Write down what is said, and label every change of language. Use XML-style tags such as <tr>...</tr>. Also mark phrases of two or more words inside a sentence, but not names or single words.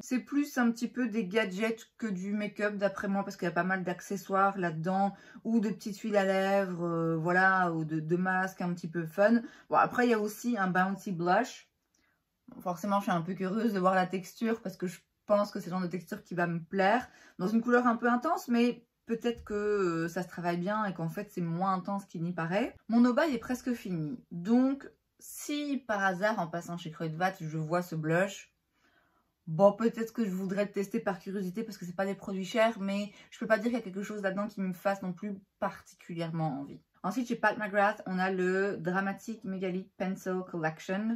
<fr>C'est plus un petit peu des gadgets que du make-up, d'après moi, parce qu'il y a pas mal d'accessoires là-dedans, ou de petites huiles à lèvres, voilà, ou de masques un petit peu fun. Bon, après, il y a aussi un Bouncy Blush. Forcément, je suis un peu curieuse de voir la texture parce que je pense que c'est le genre de texture qui va me plaire. Dans une couleur un peu intense, mais peut-être que ça se travaille bien et qu'en fait, c'est moins intense qu'il n'y paraît. Mon</fr> <en>no buy</en> <fr>est presque fini. Donc, si par hasard, en passant chez Kruidvat, je vois ce blush, bon, peut-être que je voudrais le tester par curiosité parce que c'est pas des produits chers, mais je peux pas dire qu'il y a quelque chose là-dedans qui me fasse non plus particulièrement envie. Ensuite, chez Pat McGrath, on a le Dramatic Megalic Pencil Collection.</fr>